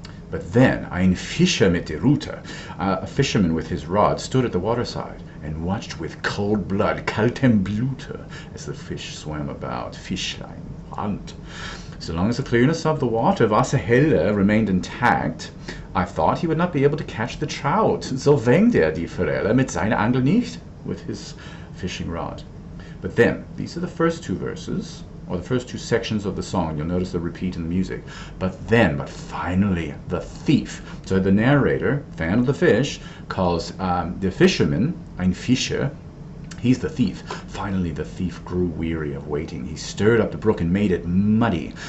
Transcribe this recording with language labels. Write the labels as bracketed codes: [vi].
[en] But then [de] ein Fischer mit der Rute, [en] a fisherman with his rod, stood at the waterside and watched with cold blood, [de] kaltem Blute, [en] as the fish swam about, [de] Fischlein, Hand. [en] So long as the clearness of the water, Wasserhelle, remained intact, I thought he would not be able to catch the trout. [de] So fängt die Forelle mit seiner Angel nicht, [en] with his fishing rod. But then, these are the first two verses, or the first two sections of the song. You'll notice the repeat in the music. But finally, the thief. So the narrator, fan of the fish, calls the fisherman, [de] ein Fischer, [en] he's the thief. Finally, the thief grew weary of waiting. He stirred up the brook and made it muddy.